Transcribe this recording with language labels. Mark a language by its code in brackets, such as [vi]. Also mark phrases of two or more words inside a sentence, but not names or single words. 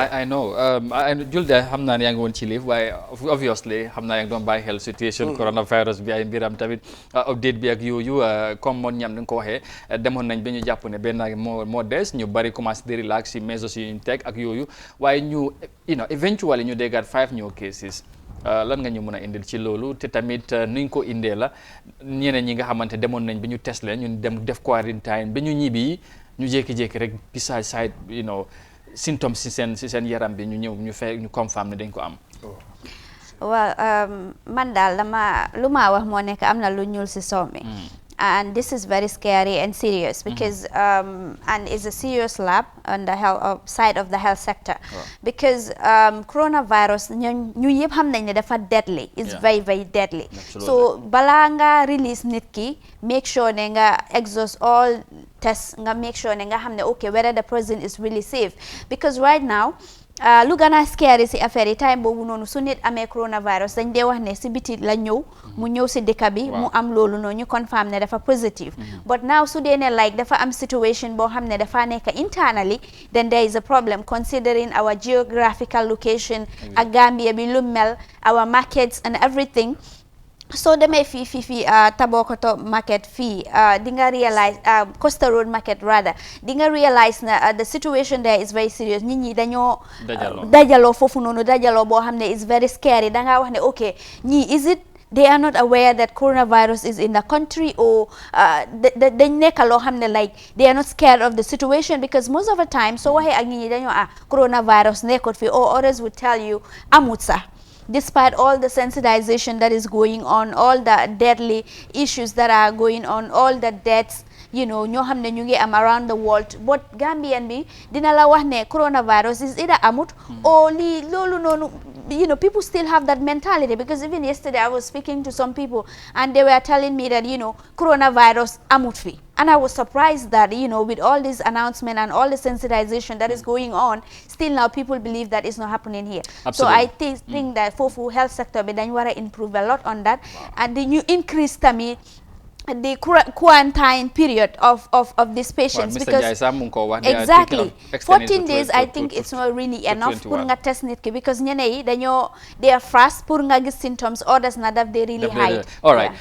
[en] I know Julde [wo] xam naa ne yaa ngi woon ci liif waaye obviously xam naa yaa ngi doon bàyyi xel situation coronavirus bi ay mbiram tamit update bi ak yooyu comme moon ñam ni nga ko waxee demoon nañ ba ñu jàpp ne benn moo des ñu bari commencé di relax si measures yu ñu teg ak yooyu waaye ñu eventually ñu déggaat 5 [en] new cases [wo] lan nga ñu mën a indil ci loolu te tamit nuñ ko indee la ñeneen ñi nga xamante demoon nañ bi ñu test leen ñu dem def quarantine ba ñu ñibbi ñu jékki-jékki rek beside symptômes si seen yaram bi ñu ñëw ñu confirm ne dañ ko am. waaw man daal lu ma wax moo nekk am na lu ñuul si soow mi [en] and this is very scary and serious because and it's a serious lab on the side of the health sector because [wo] coronavirus ñu yëpp xam nañ ne dafa [en] deadly it's very very deadly so [wo] balaa nga [en] release [wo] nit ki [en] make sure [wo] ne nga [en] exhaust all tests nga make sure [wo] ne nga xam ne [en] okay whether the person is really safe because right now [wo] lu gën a scary si affaire yi time boobu noonu su nit amee coronavirus dañ dee wax ne si biti la ñëw mu ñëw si dëkk bi mu am loolu noonu ñu confirm ne dafa positive [en] but now [wo] su dee ne like dafa am situation boo xam ne dafa nekk internally [en] then there is a problem considering our geographical location [wo] ak Gambia bi lu mel [en] our markets and everything so [wo] demee fii Tabokoto market fii di nga realize Costa Road market rather di nga realize na [en] the situation there is very serious [wo] nit ñi dañoo dajaloo foofu noonu dajaloo boo xam ne [en] is very scary [wo] da ngaa wax ne okay ñii [en] is it they are not aware that coronavirus is in the country [wo] or dañ nekk loo xam ne [en] like they are not scared of the situation because most of the time [wo] soo waxee ak nit ñi dañoo coronavirus nekkut fi [en] or others would tell you [wo] amut sax [en] despite all the sensitization that is going on, all the deadly issues that are going on, all the deaths, [wo] ñoo xam ne ñu ngi am [en] around the world, but [wo] Gambian bi dina la wax ne coronavirus [en] is either [wo] amut or loolu noonu, [en] people still have that mentality because even yesterday I was speaking to some people and they were telling me that, [wo] coronavirus amut fi. [en] And I was surprised that, with all this announcement and all the sensitization that is going on, still now people believe that it's not happening here. Absolutely. So I think that for health sector, we want to improve a lot on that. And the new increase the quarantine period of these patients because exactly 14 days I think it's not really enough [wo] pour nga test nit ki [en] because [wo] ñene yi [en] they are fast [wo] pour nga gis [en] symptoms others [wo] na daf [en] they really hide. All right.